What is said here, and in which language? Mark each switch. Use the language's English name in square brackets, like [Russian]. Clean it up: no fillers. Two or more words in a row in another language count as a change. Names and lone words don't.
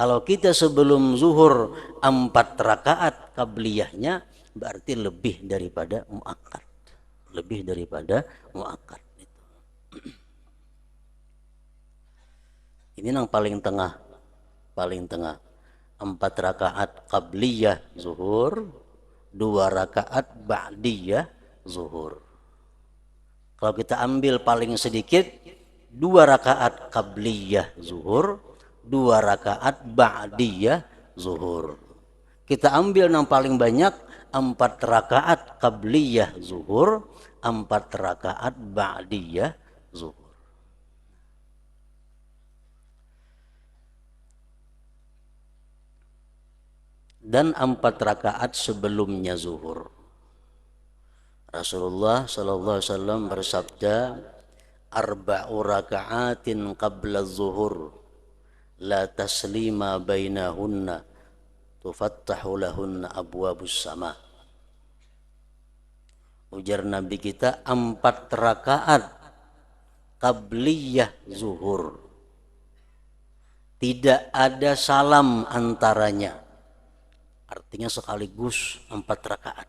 [Indonesian] Kalau kita sebelum zuhur 4 rakaat qabliyahnya, berarti lebih daripada muakkad. Lebih daripada muakkad. Ini yang paling tengah. Paling tengah. 4 rakaat qabliyah zuhur, 2 rakaat ba'diyah zuhur. Kalau kita ambil paling sedikit, 2 rakaat qabliyah zuhur, 2 rakaat ba'diyah zuhur. Kita ambil yang paling banyak, 4 rakaat qabliyah zuhur, 4 rakaat ba'diyah zuhur. Dan 4 rakaat sebelumnya zuhur. [Arabic] رسول الله صلى الله عليه وسلم bersabda, أربع ركعات قبل الظهر لا تسليم بينهن تفتح لهن أبواب السماء. [Indonesian] Ujar Nabi kita, 4 rakaat qabliyah zuhur, tidak ada salam antaranya. Artinya sekaligus 4 rakaat.